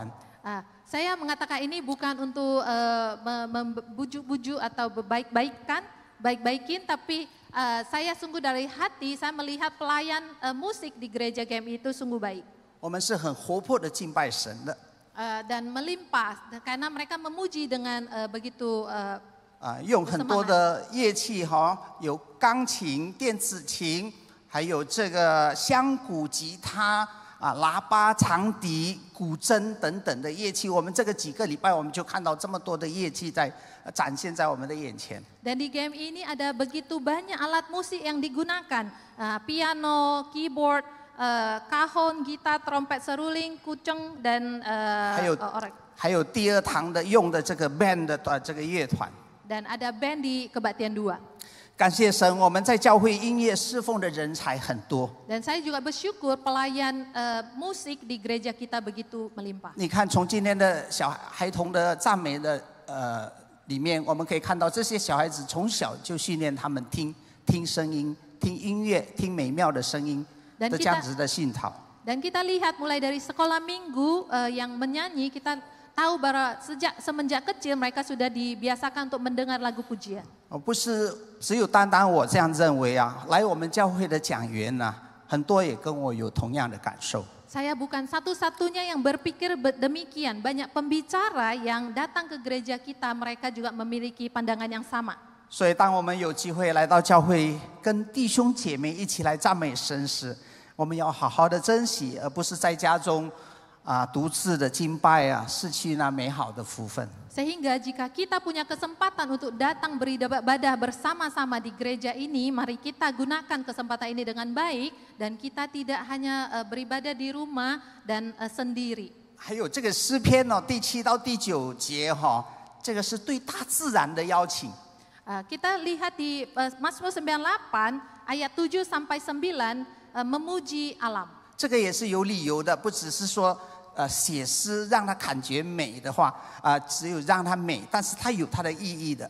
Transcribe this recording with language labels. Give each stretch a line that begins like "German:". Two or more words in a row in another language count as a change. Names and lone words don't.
Indonesian: Saya mengatakan ini bukan untuk membujuk-bujuk atau baik-baikin, tapi saya sungguh dari hati, saya melihat pelayan musik di gereja GMI itu sungguh baik.
Chinese: 我们是很活泼的敬拜神的。
Indonesian: Dan melimpah karena mereka memuji dengan begitu
Chinese: 用很多的乐器哈，有钢琴、电子琴，还有这个香鼓、吉他喇叭、长笛、古筝等等的乐器。我们这个几个礼拜，我们就看到这么多的乐器在展现在我们的眼前。
Indonesian: Dan di game ini ada begitu banyak alat musik yang digunakan, piano, keyboard, kahon, gitar, trompet seruling, kuceng dan orek.
Chinese: 还有第2堂的用的这个 band 的这个乐团。
Indonesian: Dan ada band di Kebaktian 2.
Chinese: 感谢神，我们在教会音乐侍奉的人才很多。
Indonesian: Dan saya juga bersyukur pelayan musik di gereja kita begitu melimpah.
Chinese: 你看，从今天的小孩童的赞美的里面，我们可以看到这些小孩子从小就训练他们听声音、听音乐、听美妙的声音的这样子的信讨。
Indonesian: Dan kita lihat mulai dari sekolah minggu yang menyanyi, kita tahu bahwa semenjak kecil mereka sudah dibiasakan untuk mendengar lagu pujian.
Chinese: 不是只有单单我这样认为啊，来我们教会的讲员呢，很多也跟我有同样的感受。
Indonesian: Saya bukan satu-satunya yang berpikir demikian. Banyak pembicara yang datang ke gereja kita, mereka juga memiliki pandangan yang sama.
Chinese: 所以，当我们有机会来到教会，跟弟兄姐妹一起来赞美神时，我们要好好的珍惜，而不是在家中独自的敬拜失去那美好的福分。
Indonesian: Sehingga jika kita punya kesempatan untuk datang beribadah bersama-sama di gereja ini, mari kita gunakan kesempatan ini dengan baik dan kita tidak hanya beribadah di rumah dan sendiri.
Chinese: 还有这个诗篇第7到第9节这个是对大自然的邀请。
Indonesian: Kita lihat di Mazmur 98 ayat 7 sampai 9 memuji alam.
Chinese: 这个也是有理由的，不只是说写诗让它感觉美的话只有让它美，但是它有它的意义的。